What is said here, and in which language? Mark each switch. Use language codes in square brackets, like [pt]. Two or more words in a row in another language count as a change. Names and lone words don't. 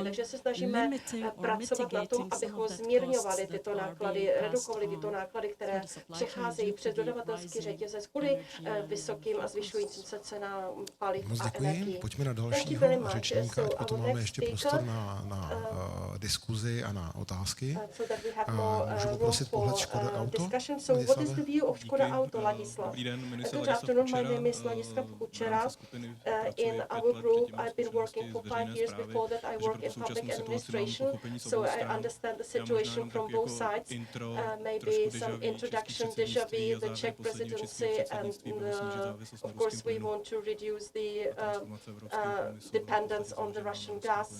[cs] Takže se snažíme pracovat na tom, abychom zmírňovali tyto náklady, redukovali tyto náklady, které přecházejí přes dodavatelský řetězec kvůli vysokým a zvyšujícím se cenám paliv a energií. Pojďme na dalšího řečníka, ať potom máme ještě prostor na diskuzi a na otázky. Můžu poprosit pohled Škoda Auto? [en] What is the view of Škoda Auto, Ladislav? Good afternoon, my name is Ladislav Kučera. In our group, I've been working for 5 years. Before that, I worked in public administration, so I understand the situation from both sides. Maybe some introduction, [fr] déjà vu, [en] the Czech presidency, and of course we want to reduce the dependence on the Russian gas.